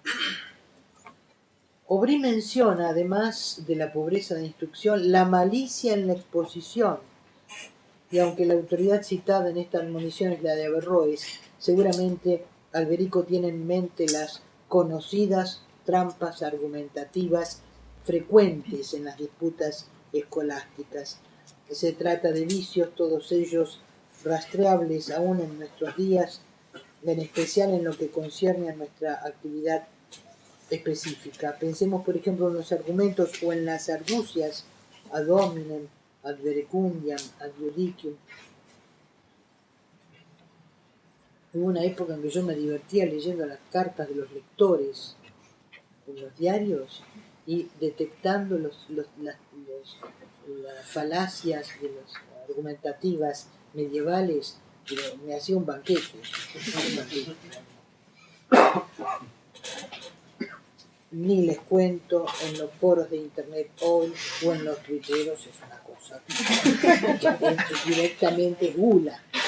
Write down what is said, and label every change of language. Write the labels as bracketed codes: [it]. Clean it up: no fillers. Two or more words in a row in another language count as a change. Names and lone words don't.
[es] Aubry menciona, además de la pobreza de instrucción, la malicia en la exposición, y aunque la autoridad citada en esta admonición es la de Averroes, seguramente Alberico tiene en mente las conocidas trampas argumentativas frecuentes en las disputas escolásticas. Se trata de vicios, todos ellos rastreables aún en nuestros días, en especial en lo que concierne a nuestra actividad específica. Pensemos, por ejemplo, en los argumentos o en las argucias [la] ad hominem, ad verecundiam, ad judicium. [es] Hubo una época en que yo me divertía leyendo las cartas de los lectores en los diarios y detectando las falacias de las argumentativas medievales. Me hacía un banquete. Ni les cuento en los foros de internet hoy o en los tuiteros, es una cosa directamente gula.